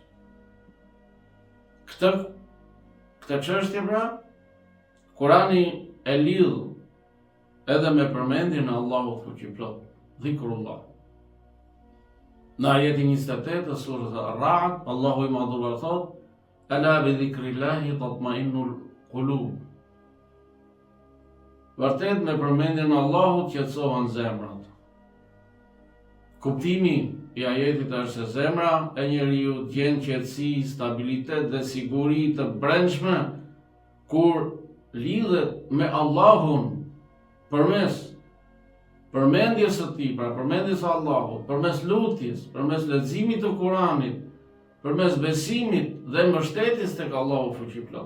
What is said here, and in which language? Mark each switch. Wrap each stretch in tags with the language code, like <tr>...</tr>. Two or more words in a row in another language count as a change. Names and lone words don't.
<sq>Këtë çështje pra, Kurani e lidh edhe me përmendjen e Allahut fuqiplot, dhikrullah. Në ajetin 28 të surës Ar-Ra'd, Allahu i madhruar thot:</sq> <ar>"ألا بذكر الله تطمئن القلوب."</ar> <sq>Vërtet me përmendjen e Allahut qetësohen zemrat. Kuptimi i ajetit është se zemra e njeriu gjen qetësi, stabilitet dhe siguri të brendshme kur lidhet me Allahun përmes përmendjes së tij, pra përmendjes së Allahut, përmes lutjes, përmes leximit të Kuranit, përmes besimit dhe mbështetjes tek Allahu fuqiplot.</sq>